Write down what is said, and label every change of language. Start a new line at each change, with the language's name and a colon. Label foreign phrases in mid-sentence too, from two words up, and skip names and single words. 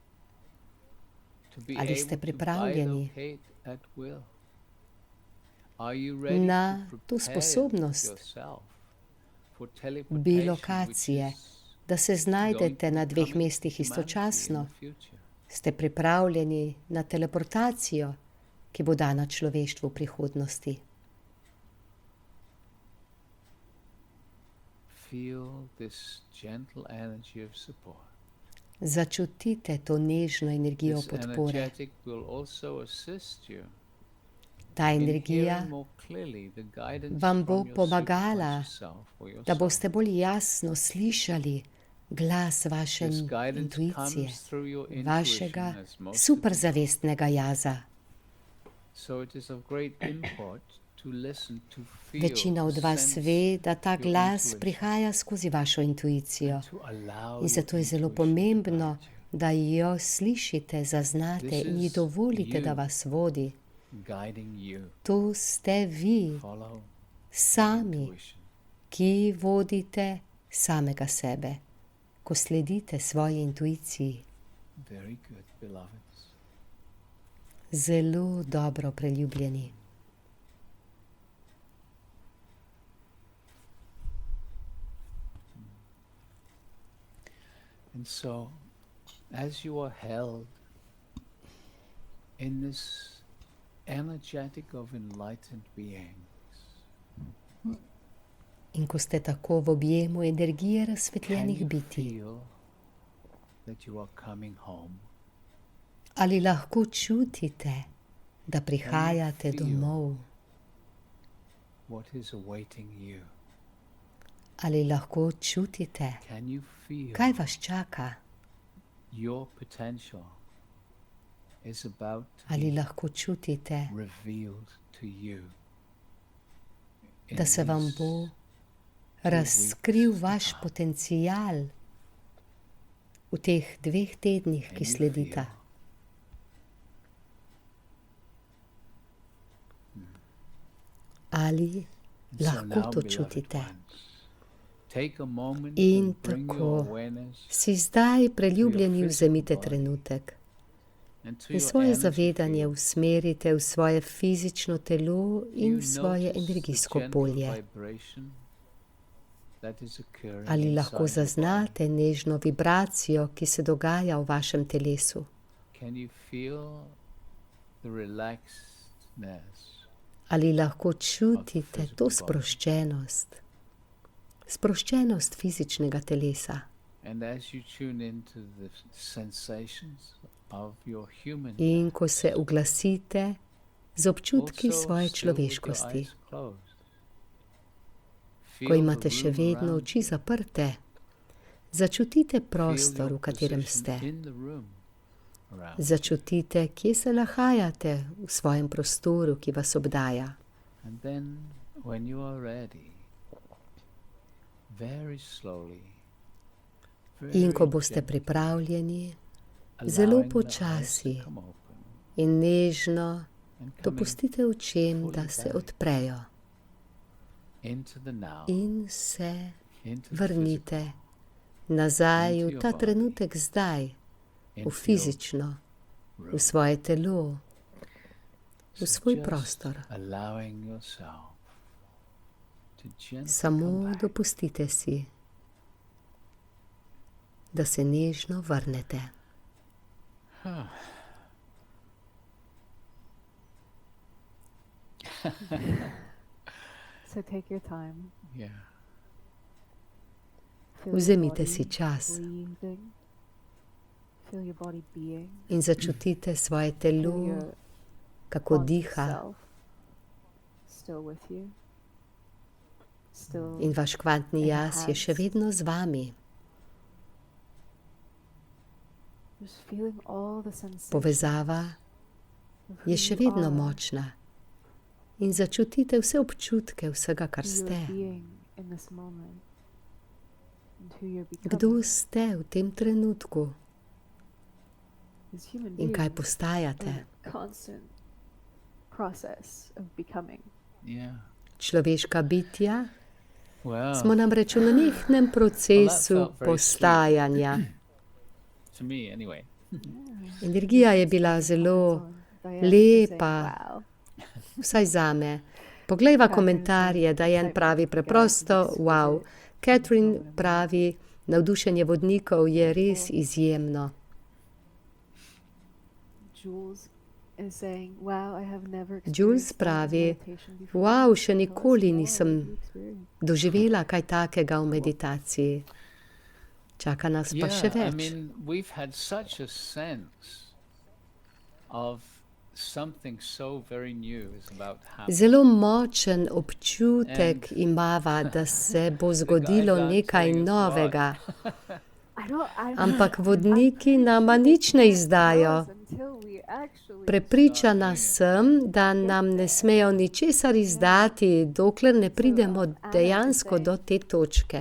Slovenian: Ali ste pripravljeni na to sposobnost bilokacije, da se znajdete na dveh mestih istočasno? Ste pripravljeni na teleportacijo, ki bo dana človeštvu v prihodnosti?
English: feel this gentle energy of support.
Slovenian: Začutite to nežno energijo
English: This
Slovenian: podpore.
English: energetic will also assist you
Slovenian: Ta in energija
English: hearing more clearly the guidance
Slovenian: vam bo
English: from your
Slovenian: pomagala,
English: superconscious self or your
Slovenian: da
English: soul.
Slovenian: boste bolj jasno slišali glas vaše
English: This guidance
Slovenian: intuicije,
English: comes through your
Slovenian: vašega
English: intuition, as most of you know.
Slovenian: superzavestnega jaza.
English: So it is of great import to listen, to feel,
Slovenian: Večina od
English: to
Slovenian: vas
English: sense
Slovenian: ve, da ta
English: your
Slovenian: glas
English: intuition,
Slovenian: prihaja skozi vašo intuicijo
English: and to allow
Slovenian: in zato
English: your
Slovenian: je zelo
English: intuition to
Slovenian: pomembno,
English: guide you,
Slovenian: da jo slišite, zaznate
English: This
Slovenian: in ji
English: is
Slovenian: dovolite, da
English: you.
Slovenian: vas vodi.
English: guiding you.
Slovenian: To ste vi
English: Follow
Slovenian: sami,
English: intuition.
Slovenian: ki vodite samega sebe, ko sledite svoji intuiciji.
English: Very good, beloveds.
Slovenian: Zelo dobro, preljubljeni.
English: And so, as you are held in this energetic of enlightened beings,
Slovenian: In ko ste tako v objemu energije
English: can
Slovenian: razsvetljenih
English: you
Slovenian: bitij,
English: feel that you are coming home?
Slovenian: ali lahko čutite, da prihajate
English: feel
Slovenian: domov?
English: What is awaiting you?
Slovenian: Ali lahko čutite,
English: Can you feel
Slovenian: kaj vas čaka?
English: your potential is about to
Slovenian: Ali
English: be
Slovenian: lahko čutite,
English: revealed to you?
Slovenian: in da se vam
English: these
Slovenian: bo
English: 2
Slovenian: razkril
English: weeks to
Slovenian: vaš
English: come?
Slovenian: potencial v teh 2 tednih,
English: Can
Slovenian: ki
English: you
Slovenian: sledita?
English: feel?
Slovenian: Ali
English: So
Slovenian: lahko now, to
English: beloved
Slovenian: čutite?
English: ones, take a moment
Slovenian: In
English: and bring
Slovenian: tako
English: your awareness
Slovenian: si zdaj, preljubljeni,
English: physical
Slovenian: vzemite
English: body
Slovenian: trenutek
English: and to
Slovenian: in
English: your
Slovenian: svoje
English: energy
Slovenian: zavedanje
English: field.
Slovenian: usmerite v svoje fizično telo in
English: You
Slovenian: v svoje
English: notice the
Slovenian: energijsko
English: gentle
Slovenian: polje.
English: vibration that is occurring
Slovenian: Ali
English: inside
Slovenian: lahko
English: your body.
Slovenian: zaznate nežno vibracijo, ki se dogaja v vašem telesu?
English: Can you feel the relaxedness?
Slovenian: Ali lahko čutite
English: physical
Slovenian: to
English: body.
Slovenian: sproščenost? Sproščenost fizičnega telesa.
English: And as you tune into the sensations of your human
Slovenian: In ko se uglasite z občutki
English: also
Slovenian: svoje
English: still with your
Slovenian: človeškosti,
English: eyes closed,
Slovenian: ko
English: feel
Slovenian: imate
English: the
Slovenian: še
English: room
Slovenian: vedno
English: around
Slovenian: oči
English: you.
Slovenian: zaprte, začutite
English: Feel
Slovenian: prostor,
English: your
Slovenian: v katerem
English: position
Slovenian: ste.
English: in the room around you.
Slovenian: Začutite, kje se nahajate v svojem prostoru, ki vas obdaja.
English: And then when you are ready, very slowly,
Slovenian: In ko
English: very
Slovenian: boste
English: gently,
Slovenian: pripravljeni, zelo
English: allowing the eyes to
Slovenian: počasi
English: come open
Slovenian: in nežno
English: and coming
Slovenian: dopustite očem, da se odprejo
English: into the now,
Slovenian: in se
English: into the
Slovenian: vrnite nazaj
English: into
Slovenian: v
English: your
Slovenian: ta
English: body,
Slovenian: trenutek zdaj,
English: physical,
Slovenian: v
English: into your
Slovenian: fizično, v
English: room.
Slovenian: svoje telo, v
English: So
Slovenian: svoj
English: just
Slovenian: prostor.
English: allowing yourself to gently
Slovenian: Samo
English: come back.
Slovenian: dopustite si, da se nežno vrnete.
English: So take your time. Yeah. Feel your
Slovenian: Vzemite
English: body
Slovenian: si čas
English: breathing. Feel your body being.
Slovenian: in začutite svoje
English: Feel
Slovenian: telo,
English: your
Slovenian: kako
English: conscious
Slovenian: diha,
English: self still with you. Still
Slovenian: in vaš kvantni jaz je še vedno z vami.
English: just feeling all the sensations
Slovenian: Povezava
English: of who
Slovenian: je še
English: you
Slovenian: vedno
English: are,
Slovenian: močna in začutite vse občutke vsega, kar
English: who you
Slovenian: ste.
English: are being in this moment, and who you're
Slovenian: Kdo
English: becoming
Slovenian: ste v tem trenutku
English: as human
Slovenian: in kaj
English: beings.
Slovenian: postajate?
English: A constant process of becoming. Yeah.
Slovenian: Človeška bitja
English: Well,
Slovenian: smo namreč v nenehnem procesu
English: felt very
Slovenian: postajanja.
English: to me anyway.
Slovenian: Energija je bila zelo lepa, vsaj zame. Poglejva komentarje, Diane pravi preprosto, wow. Catherine pravi, navdušenje vodnikov je res izjemno. Jules pravi, wow, še nikoli nisem doživela kaj takega v meditaciji. Čaka nas pa še
English: Yeah, I
Slovenian: več.
English: mean, we've had such a sense of something so very new is about to happen.
Slovenian: Zelo močen občutek imava, da se bo zgodilo nekaj novega, ampak vodniki nama nič ne izdajo. Prepričana sem, da nam ne smejo ničesar izdati, dokler ne pridemo dejansko do te točke.